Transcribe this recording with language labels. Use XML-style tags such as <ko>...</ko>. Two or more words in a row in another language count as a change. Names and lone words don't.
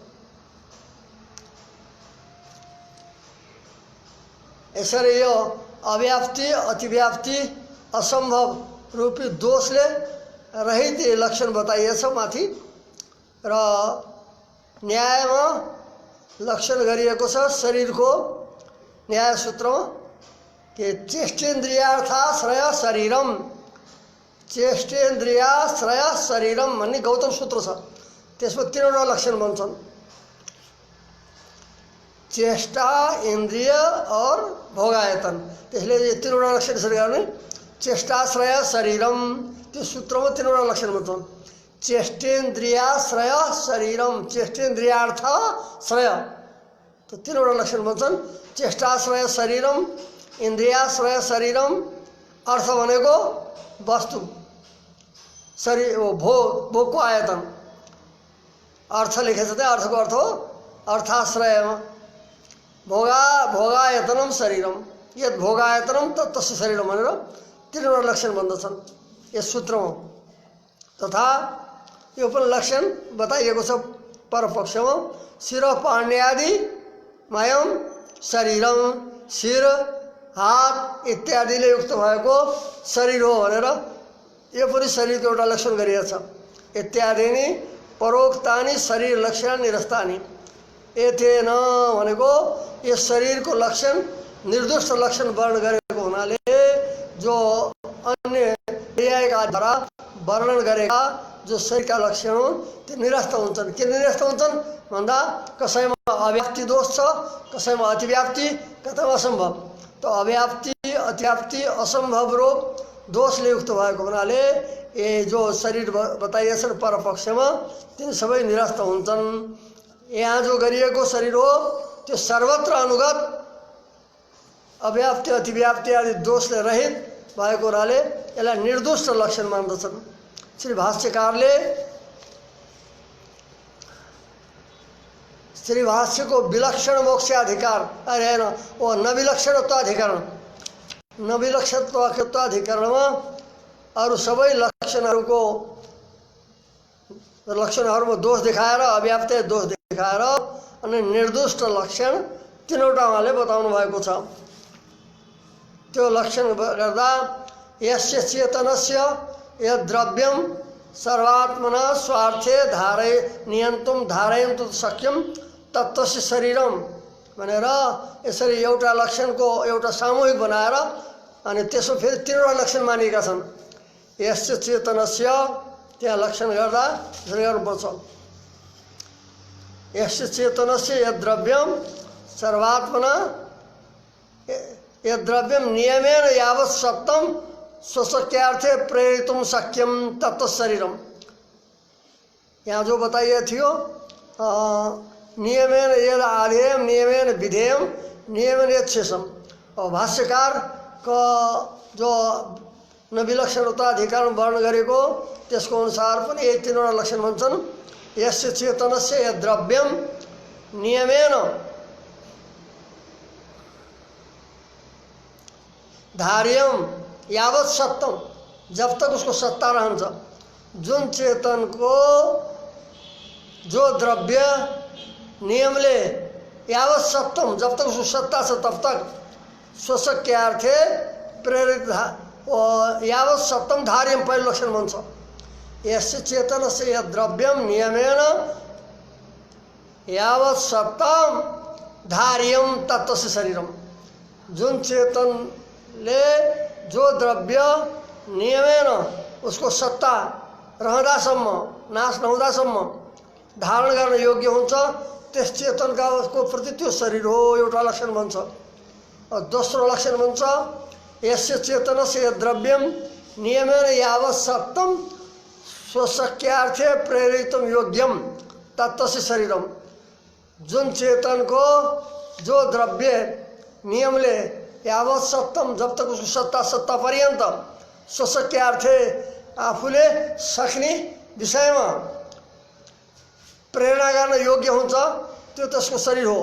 <ne>यसरी यो अव्याप्ति अतिव्याप्ति असम्भव रूपी दोषले रहित लक्षण बताइएछ माथि र न्यायमा लक्षण गरिएको छ शरीरको न्याय सूत्रमा के</ne> <sa>चेष्टेन्द्रियार्थाश्रय शरीरम चेष्टेन्द्रियाश्रय शरीरम</sa> <ne>भन्ने गौतम सूत्र छ त्यसमा तीनवटा लक्षण बन्छन् चेष्टा इन्द्रिय और भोगायतन त्यसले यो तीनवटा लक्षण यसरी गर्ने</ne> <sa>चेष्टाश्रय शरीरम</sa> <ne>त्यो सूत्रमा तीनवटा लक्षण बन्छन्</ne> <sa>चेष्टेन्द्रियाश्रय शरीरम चेष्टेन्द्रियार्थ श्रय</sa> <ne>त्यो तीनवटा लक्षण बन्छन्</ne> <sa>चेष्टाश्रय शरीरम इन्द्रियाश्रय शरीरम</sa> <ne>अर्थ भनेको वस्तु शरीर भोगको आयतन अर्थ लेखेछ त्यहाँ अर्थको अर्थ हो अर्थाश्रयमा</ne> <sa>भोगायतनम शरीरम यद भोगायतनम तस्य शरीरम</sa> <ne>भनेर तीनवटा लक्षण बन्दछन् यस सूत्रमा तथा यो पनि लक्षण बताइएको छ परपक्षमा</ne> <sa>शिर पाण्ड्यादि मयम शरीरम</sa> <ne>शिर हात इत्यादिले युक्त भएको शरीर हो भनेर यो पनि शरीरको एउटा लक्षण गरिएको छ</ne> <sa>इत्यादिनी परोक्तानि शरीर लक्षण निरस्तानि एतेन</sa> <ne>भनेको यस शरीरको लक्षण निर्दिष्ट लक्षण वर्ण गरेको हुनाले जो अन्य द्वारा वर्णन गरेका जो शरीरका लक्षण हुन् त्यो निरस्त हुन्छन् किन निरस्त हुन्छन् भन्दा कसैमा अव्याप्ति दोष छ कसैमा अतिव्याप्ति कतैमा असम्भव त अव्याप्ति अतिव्याप्ति असम्भव रोग दोषले युक्त भएको हुनाले ये जो शरीर बताइएछन् परपक्षमा तिनी सबै निरस्त हुन्छन् यहाँ जो गरिएको शरीर हो त्यो सर्वत्र अनुगत अव्याप्ति अतिव्याप्ति आदि दोषले रहित भएको हुनाले यसलाई निर्दोष लक्षण मान्दछन् श्री भाष्यकारले श्री भाष्यको विलक्षण मोक्षाधिकार अरे हैन ओ नविलक्षणत्वाधिकरण नविलक्षणत्वाधिकरणमा अरू सबै लक्षणहरूमा दोष देखाएर अव्याप्ति दोष देखाएर अनि निर्दुष्ट लक्षण तीनवटा उहाँले बताउनु भएको छ त्यो लक्षण गर्दा</ne> <sa>यस्य चेतनस्य यद द्रव्यम सर्वात्मना स्वार्थे नियन्तुम धारयन्तु शक्यम तत्त्वस्य शरीरम</sa> <ne>भनेर यसरी एउटा लक्षणको एउटा सामूहिक बनाएर अनि त्यसो फेरि तीनवटा लक्षण मानिएका छन्</ne> <sa>यस्य चेतनस्य</sa> <ne>त्यहाँ लक्षण गर्दा यसरी गर्नुपर्छ</ne> <sa>यस्य चेतनस्य यद द्रव्यम सर्वात्मना यद द्रव्यम नियमेन यावत् सप्तम स्वशक्यार्थे प्रेरितुम शक्यम तत्व शरीरम</sa> <ne>यहाँ जो बताइए थियो</ne> <sa>नियमेन यद आधेयम नियमेन विधेयम नियमेन यद शेषम</sa> <ne>और भाष्यकार का जो नविलक्षणता अधिकार वर्ण गरेको त्यसको अनुसार पनि यही तीनवटा लक्षण भन्छन्।</ne> <sa>यस्य चेतनस्य यद्द्रव्यम नियमेन धार्यम यावत सत्तम,</sa> <hi>जब तक</hi> <ne>उसको सत्ता रहन्छ, जुन चेतन को जो द्रव्य नियमले</ne> <sa>यावत सत्तम,</sa> <hi>जब तक</hi> <ne>उसको सत्ता छ तब तक</ne> <sa>स्वशक्यार्थे प्रेरित यावत सत्तम धार्यम</sa> <ne>पहिलो लक्षण भन्छ।</ne> <sa>यस्य चेतनस्य यद्द्रव्यम नियमेन यावत सत्तम धार्यम तत्त्वस्य शरीरम,</sa> <ne>जुन चेतनले जो द्रव्य नियमेन उसको सत्ता रहँदासम्म, नाश नहुँदासम्म धारण गर्न योग्य हुन्छ, त्यस चेतनका उसको प्रति त्यो शरीर हो, एउटा लक्षण भन्छ। और दोस्रो लक्षण भन्छ</ne> <sa>यस्य चेतनस्य द्रव्यम नियमेन यावत सत्तम स्वशक्यार्थे प्रेरितम योग्यम तत्त्वस्य शरीरम,</sa> <ne>जुन चेतनको जो द्रव्य नियमले</ne> <sa>यावत सत्तम,</sa> <hi>जब तक</hi> <ne>उसको सत्ता पर्यन्त स्वशक्यार्थे आफूले सक्ने विषयमा प्रेरणा गर्न योग्य हुन्छ, त्यो त्यसको शरीर हो।</ne>